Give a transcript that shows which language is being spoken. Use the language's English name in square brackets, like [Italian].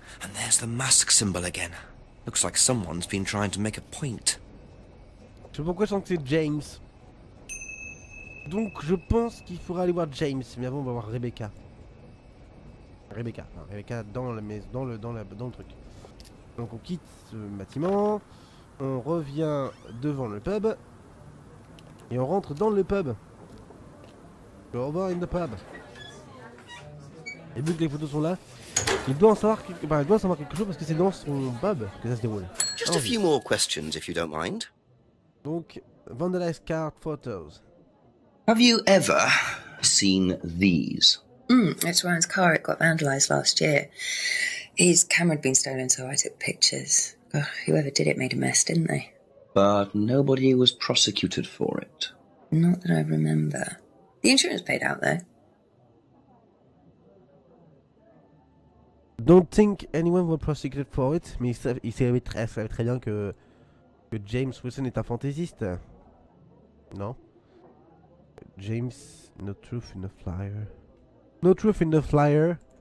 [English] And there's the mask symbol again. Looks like someone's been trying to make a point. [French] Je sais pas pourquoi je sens que c'est James. Donc je pense qu'il faudra aller voir James. Mais avant on va voir Rebecca. Rebecca dans la maison, dans le truc. Donc on quitte ce bâtiment. On revient devant le pub. Et on rentre dans le pub. [English] Over in the pub. [French] Et vu que les photos sont là, il doit en savoir quelque chose parce que c'est dans son pub que ça se déroule. [English] Just a few more questions, if you don't mind. [French] Donc, vandalized car photos. [English] Have you ever seen these? It's Ryan's car. It got vandalised last year. His camera had been stolen, so I took pictures. Oh, whoever did it made a mess, didn't they? But nobody was prosecuted for it. Not that I remember. The insurance paid out, though. Don't think anyone was prosecuted for it. [French] Mais il savait très bien que James Wilson est un fantaisiste. Non. [English] James, no truth in the flyer. No truth in the flyer.